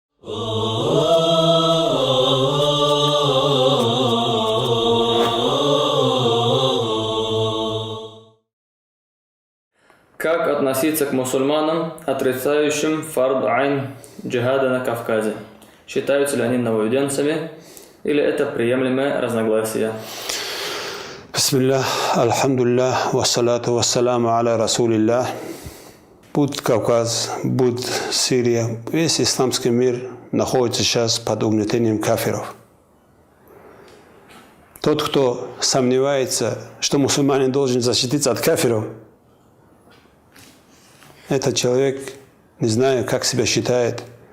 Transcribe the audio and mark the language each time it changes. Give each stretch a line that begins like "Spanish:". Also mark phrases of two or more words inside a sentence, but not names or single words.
Russian: Как относиться к мусульманам, отрицающим
Arabic: فرض عين
Russian: джихада на Кавказе? Считаются ли они нововведенцами или это приемлемое разногласие?
Arabic: بسم الله, الحمد لله والصلاة والسلام على رسول الله.
Russian: Будь Кавказ, будь Сирия, весь исламский мир находится сейчас под угнетением кафиров. Тот, кто сомневается, что мусульманин должен защититься от кафиров, этот человек, не знаю, как себя считает.